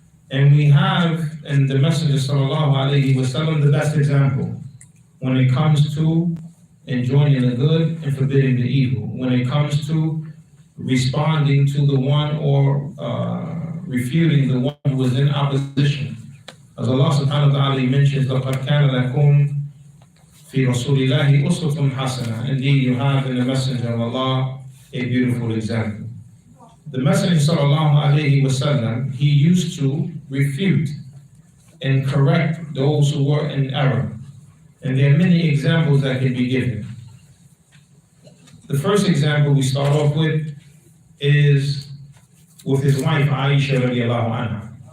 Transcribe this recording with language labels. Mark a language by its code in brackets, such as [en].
[en] And we have in the Messenger sallallahu alaihi wasallam the best example when it comes to enjoining the good and forbidding the evil, when it comes to responding to the one or refuting the one who is in opposition. As Allah subhanahu wa ta'ala mentions, [ar] لَقَدْ كَانَ لَكُمْ فِي رَسُولِ اللَّهِ أُسْوَةٌ حَسَنَةٌ. [en] Indeed, you have in the Messenger of Allah a beautiful example. The Messenger sallallahu alaihi wasallam, he used to refute and correct those who were in error. And there are many examples that can be given. The first example we start off with is with his wife Aisha radiallahu anha.